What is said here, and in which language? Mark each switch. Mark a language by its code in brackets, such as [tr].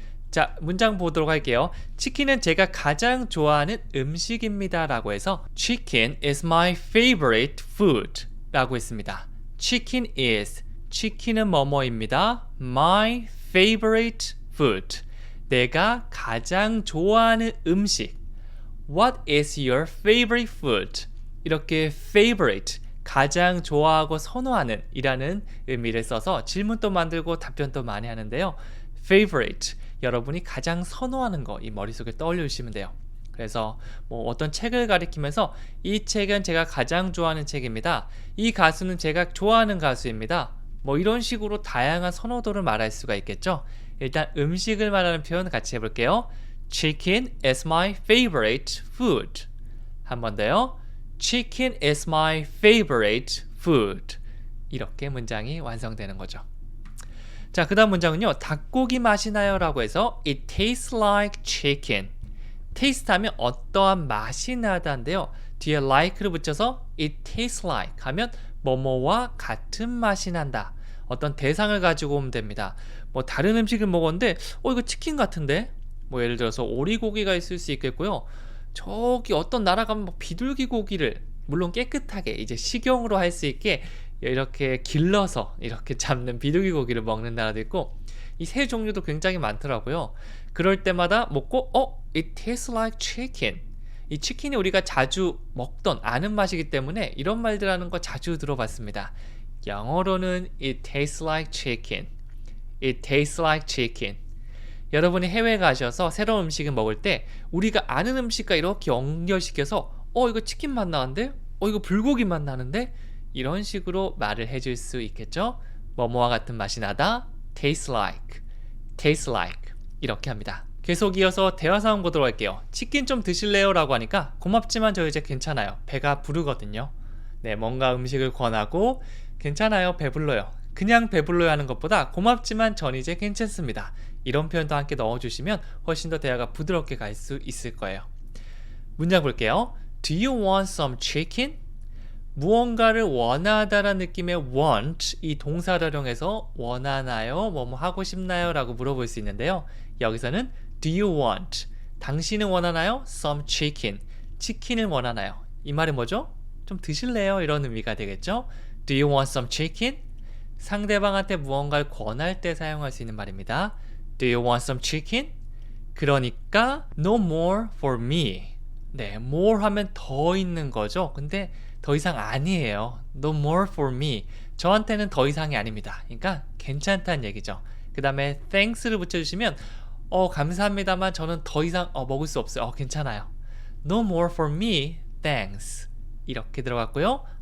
[ko] 자, 문장 보도록 할게요. 치킨은 제가 가장 좋아하는 음식입니다 라고 해서 [en] Chicken is my favorite food [ko] 라고 했습니다. [en] Chicken is, [ko] 치킨은 뭐뭐입니다. [en] My favorite food, [ko] 내가 가장 좋아하는 음식. [en] What is your favorite food? [ko] 이렇게 favorite, 가장 좋아하고 선호하는 이라는 의미를 써서 질문도 만들고 답변도 많이 하는데요. favorite, 여러분이 가장 선호하는 거 이 머릿속에 떠올려 주시면 돼요. 그래서 뭐 어떤 책을 가리키면서 이 책은 제가 가장 좋아하는 책입니다. 이 가수는 제가 좋아하는 가수입니다. 뭐 이런 식으로 다양한 선호도를 말할 수가 있겠죠. 일단 음식을 말하는 표현 같이 해볼게요. [en] Chicken is my favorite food. [ko] 한 번 더요. [en] Chicken is my favorite food. [ko] 이렇게 문장이 완성되는 거죠. 자, 그 다음 문장은요. 닭고기 맛이 나요 라고 해서 [en] It tastes like chicken. [ko] taste 하면 어떠한 맛이 나다인데요. 뒤에 like를 붙여서 [en] It tastes like [ko] 하면 뭐뭐와 같은 맛이 난다. 어떤 대상을 가지고 오면 됩니다. 뭐 다른 음식을 먹었는데 이거 치킨 같은데? 뭐 예를 들어서 오리고기가 있을 수 있겠고요. 저기 어떤 나라 가면 뭐 비둘기 고기를 물론 깨끗하게 이제 식용으로 할 수 있게 이렇게 길러서 이렇게 잡는 비둘기 고기를 먹는 나라도 있고 이 새 종류도 굉장히 많더라고요. 그럴 때마다 먹고 [en] it tastes like chicken. [ko] 이 치킨이 우리가 자주 먹던 아는 맛이기 때문에 이런 말들 하는 거 자주 들어봤습니다. 영어로는 [en] it tastes like chicken. It tastes like chicken. [ko] 여러분이 해외에 가셔서 새로운 음식을 먹을 때 우리가 아는 음식과 이렇게 연결시켜서 이거 치킨 맛 나는데? 이거 불고기 맛 나는데? 이런 식으로 말을 해줄 수 있겠죠? 뭐뭐와 같은 맛이 나다. taste like. taste like. 이렇게 합니다. 계속 이어서 대화 상황 보도록 할게요. 치킨 좀 드실래요? 라고 하니까 고맙지만 저 이제 괜찮아요. 배가 부르거든요. 네, 뭔가 음식을 권하고 괜찮아요. 배불러요. 그냥 배불러야 하는 것보다 고맙지만 전 이제 괜찮습니다. 이런 표현도 함께 넣어주시면 훨씬 더 대화가 부드럽게 갈 수 있을 거예요. 문장 볼게요. [en] Do you want some chicken? [ko] 무언가를 원하다라는 느낌의 want, 이 동사를 활용해서 원하나요? 뭐뭐 하고 싶나요? 라고 물어볼 수 있는데요. 여기서는 [en] Do you want? [ko] 당신은 원하나요? [en] Some chicken. [ko] 치킨을 원하나요? 이 말은 뭐죠? 좀 드실래요? 이런 의미가 되겠죠? [en] Do you want some chicken? [ko] 상대방한테 무언가를 권할 때 사용할 수 있는 말입니다. [en] Do you want some chicken? [ko] 그러니까 [en] no more for me. [ko] 네, more 하면 더 있는 거죠. 근데 더 이상 아니에요. [en] No more for me. [ko] 저한테는 더 이상이 아닙니다. 그러니까 괜찮다는 얘기죠. 그 다음에 thanks를 붙여주시면 감사합니다만 저는 더 이상 먹을 수 없어요. 괜찮아요. [en] No more for me, thanks. [ko] 이렇게 들어갔고요.